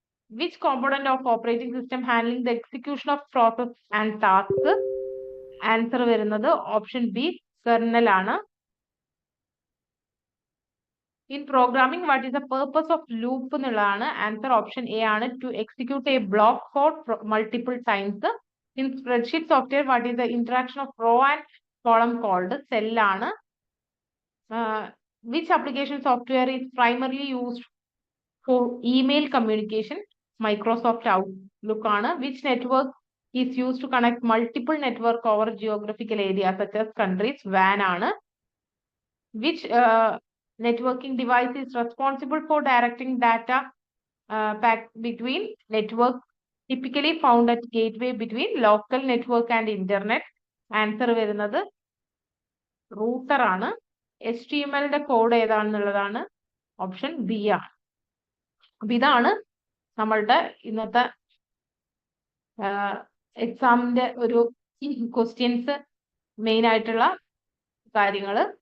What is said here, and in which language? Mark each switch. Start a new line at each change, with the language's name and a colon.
English: Which component of operating system handling the execution of process and tasks? Answer വരുന്നത് option B, kernel ആണ്. In programming, what is the purpose of loop
Malayalam: എന്നുള്ളതാണ്.
English: Answer option A ആണ്, to execute a block code multiple times. In spreadsheet software, what is the interaction of row and column called? Cell ആണ്. Which application software is primarily used for email communication? Microsoft Outlook ആണ്. Which network is used to connect multiple network over geographical areas such as countries? WAN ആണ്. Which networking device is responsible for directing data pack between network typically found at gateway between local network and internet? Answer വരുന്നത് router ആണ്. HTML-ന്റെ code ഏതാണെന്നുള്ളതാണ് option B ആണ്.
Malayalam: അപ്പൊ ഇതാണ് നമ്മളുടെ ഇന്നത്തെ എക്സാമിന്റെ ഒരു ക്വസ്റ്റ്യൻസ്, മെയിൻ ആയിട്ടുള്ള കാര്യങ്ങൾ.